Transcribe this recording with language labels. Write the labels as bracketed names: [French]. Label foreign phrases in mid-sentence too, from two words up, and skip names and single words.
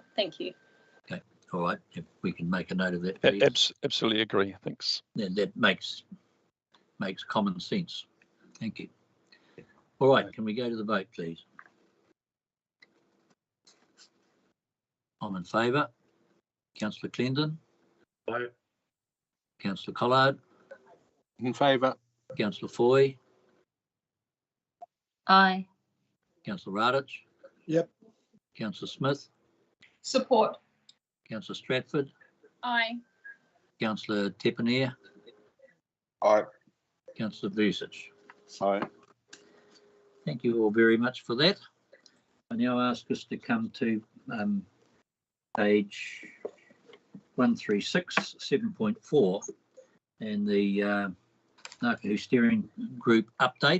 [English] Thank you. Okay. All right. If we can make a note of that, please. Absolutely agree. Thanks. Yeah, that makes common sense. Thank you. All right. Can we go to the vote, please? I'm in favour. Councillor Clendon. Aye. Councillor Collard. In favour. Councillor Foy. Aye. Councillor Radich. Yep. Councillor Smith. Support. Councillor Stratford. Aye. Councillor Tepanier. Aye. Councillor Vucic. Aye. Thank you all very much for that. I now ask us to come to page 136, 7.4, and the Ngākahu Steering Group update.